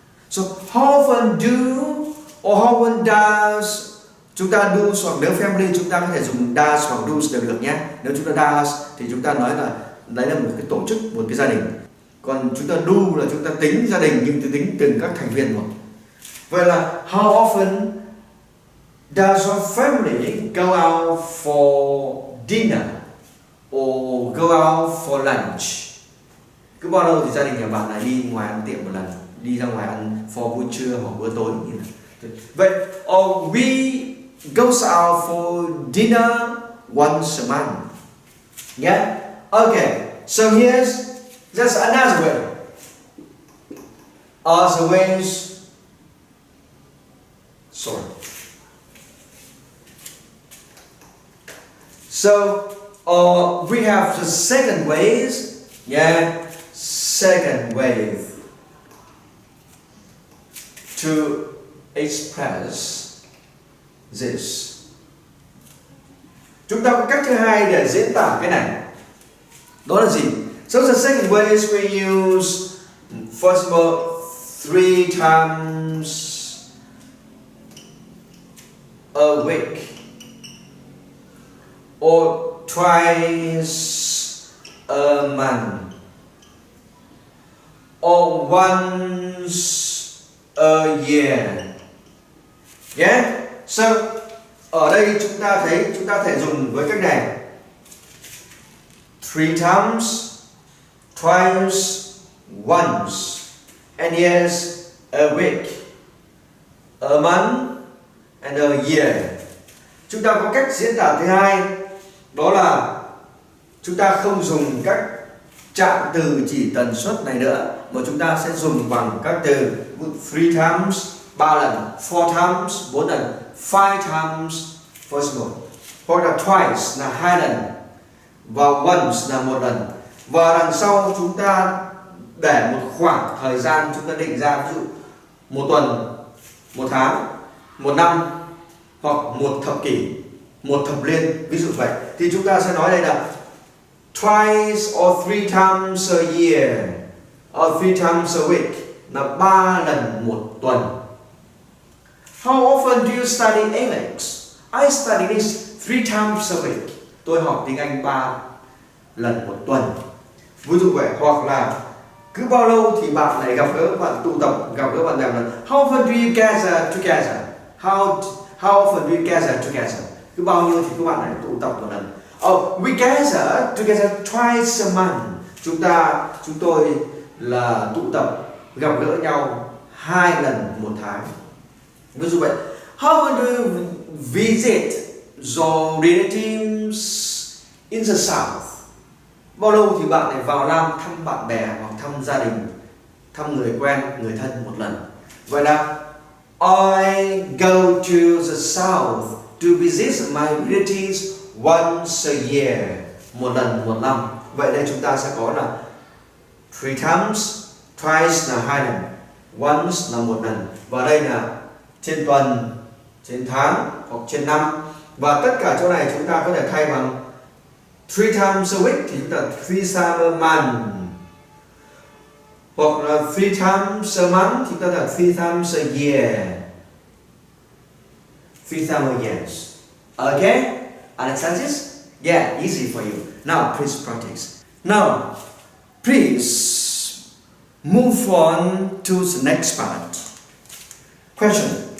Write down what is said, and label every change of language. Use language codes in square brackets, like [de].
[en] So how often do or how often does, [vi] chúng ta do hoặc nếu family chúng ta có thể dùng does hoặc does đều được nhé. Nếu chúng ta does thì chúng ta nói là đấy là một cái tổ chức, một cái gia đình. Còn chúng ta do là chúng ta tính gia đình nhưng tính từng các thành viên một. Vậy là [en] how often does your family go out for dinner or go out for lunch? [vi] Cứ bao lâu thì gia đình nhà bạn lại đi ngoài ăn tiệm một lần, đi ra ngoài ăn for buổi trưa hoặc bữa tối như thế. [en] Vậy or we goes out for dinner once a month. Yeah? Okay. So here's just another way. Other ways. Sorry. So we have the second ways. Yeah. Second way to express this. [vi] Chúng ta có cách thứ hai để diễn tả cái này. Đó là gì? [en] So the second way is we use, first of all, 3 times a week or twice a month or once a year. Yeah? So [vi] ở đây chúng ta thấy chúng ta thể dùng với cách này: [en] 3 times, twice, once, and yes, a week, a month, and a year. [vi] Chúng ta có cách diễn tả thứ hai, đó là chúng ta không dùng các trạng từ chỉ tần suất này nữa, mà chúng ta sẽ dùng bằng các từ 3 times 3 lần, 4 times 4 lần, 5 times first one, hoặc là twice là 2 lần và once là 1 lần. Và đằng sau chúng ta để một khoảng thời gian chúng ta định ra, ví dụ 1 tuần, 1 tháng, 1 năm hoặc 1 thập kỷ, 1 thập niên, ví dụ vậy. Thì chúng ta sẽ nói đây là [en] twice or 3 times a year or 3 times a week, [vi] là 3 lần 1 tuần. [en] How often do you study English? I study this 3 times a week. [vi] Tôi học tiếng Anh 3 lần 1 tuần. Ví dụ vậy. Hoặc là cứ bao lâu thì bạn lại gặp gỡ, bạn tụ tập, gặp gỡ bạn bè một lần. [en] How often do you gather together? How often do you gather together? [vi] Cứ bao nhiêu thì các bạn lại tụ tập một lần. [en] Oh, we gather together twice a month. [vi] Chúng tôi là tụ tập, gặp gỡ nhau 2 lần 1 tháng. Ví dụ vậy. [en] How often do you visit your relatives in the south? [vi] Bao lâu thì bạn lại vào Nam thăm bạn bè hoặc thăm gia đình, thăm người quen, người thân một lần. Vậy là [en] I go to the south to visit my relatives once a year, [vi] 1 lần 1 năm. Vậy đây chúng ta sẽ có là 3 times, twice là 2 lần, once là 1 lần. Và đây là trên tuần, trên tháng hoặc trên năm. Và tất cả chỗ này chúng ta có thể thay bằng 3 times a week thì chúng ta 3 times a month, hoặc là 3 times a month thì chúng ta là 3 times a year, 3 times a year. [en] Okay? Understand this? Yeah, easy for you. Now please practice. Now please move on to the next part. Question.